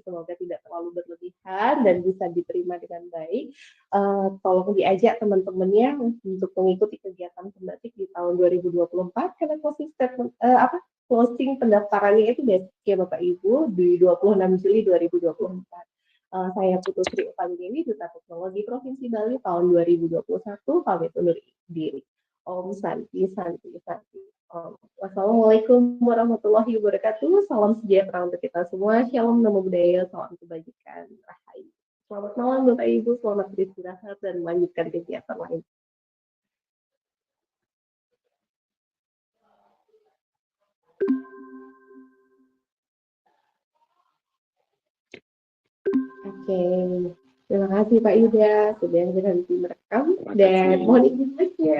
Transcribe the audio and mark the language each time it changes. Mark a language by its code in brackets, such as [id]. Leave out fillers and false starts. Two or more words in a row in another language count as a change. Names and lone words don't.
[id] Semoga tidak terlalu berlebihan dan bisa diterima dengan baik. Tolong diajak teman-temannya untuk mengikuti kegiatan pembatik di tahun 2024 karena closing pendaftarannya itu besok ya Bapak Ibu di 26 Juli 2024. Saya Putu Sri Upangdewi, Duta Teknologi Provinsi Bali tahun 2021, pamit undur diri. [sa] ॐ शान्ति शान्ति शान्ति. [ar] والسلام عليكم ورحمة الله وبركاته. [id] Salam sejahtera untuk kita semua. Shalom, [pi] namo buddhaya, [id] salam kebajikan, rahayu. Selamat malam Bapak Ibu, selamat beristirahat dan melanjutkan kegiatan lain. Oke, terima kasih Pak Yuda sudah berhenti merekam dan mohon izin ya.